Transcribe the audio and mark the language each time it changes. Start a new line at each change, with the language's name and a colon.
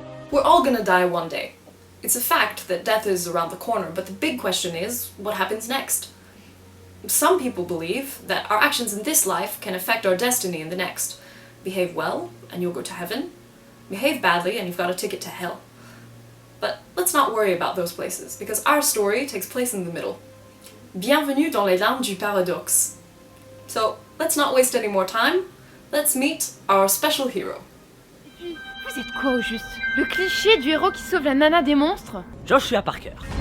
English: We're all gonna die one day. It's a fact that death is around the corner, but the big question is, what happens next? Some people believe that our actions in this life can affect our destiny in the next. Behave well, and you'll go to heaven. Behave badly, and you've got a ticket to hell. But let's not worry about those places, because our story takes place in the middle.
French: Bienvenue dans les larmes du paradoxe.
English: So, let's not waste any more time. Let's meet our special hero.
French: Vous êtes quoi au juste? Le cliché du héros qui sauve la nana des monstres? Joshua Parker.